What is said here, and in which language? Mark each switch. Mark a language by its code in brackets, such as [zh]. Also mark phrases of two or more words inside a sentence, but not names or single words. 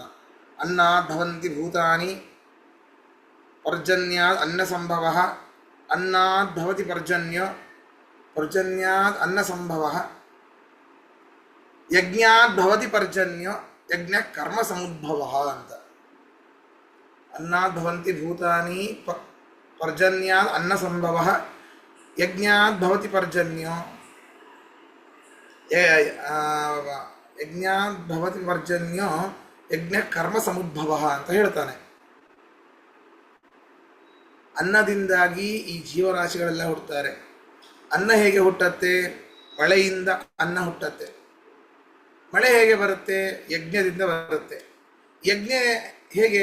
[sa] ಅನ್ನಾದ್ ಭವಂತಿ ಭೂತಾನಿ ಪರ್ಜನ್ಯಾದ್ ಅನ್ನ ಸಂಭವ, ಅನ್ನಾದ್ ಭವತಿ ಪರ್ಜನ್ಯ, ಪರ್ಜನ್ಯಾದ್ ಅನ್ನ ಸಂಭವ, ಯಜ್ಞಾದ್ ಭವತಿ ಪರ್ಜನ್ಯ, ಯಜ್ಞ ಕರ್ಮ ಸಮುದ್ಭವ ಅಂತ. ಅನ್ನಾದ್ ಭವಂತಿ ಭೂತಾನಿ ಪರ್ಜನ್ಯಾದ್ ಅನ್ನ ಸಂಭವ, ಯಜ್ಞಾದ್ ಭವತಿ ಪರ್ಜನ್ಯೋ, ಯಜ್ಞಾದ್ ಭವತಿ ಪರ್ಜನ್ಯೋ ಯಜ್ಞ ಕರ್ಮ ಸಮುದ್ಭವ ಅಂತ ಹೇಳ್ತಾನೆ. [kn] ಅನ್ನದಿಂದಾಗಿ ಈ ಜೀವರಾಶಿಗಳೆಲ್ಲ ಹುಟ್ಟುತ್ತಾರೆ. ಅನ್ನ ಹೇಗೆ ಹುಟ್ಟತ್ತೆ? ಮಳೆಯಿಂದ ಅನ್ನ ಹುಟ್ಟತ್ತೆ. ಮಳೆ ಹೇಗೆ ಬರುತ್ತೆ? ಯಜ್ಞದಿಂದ ಬರುತ್ತೆ. ಯಜ್ಞ ಹೇಗೆ?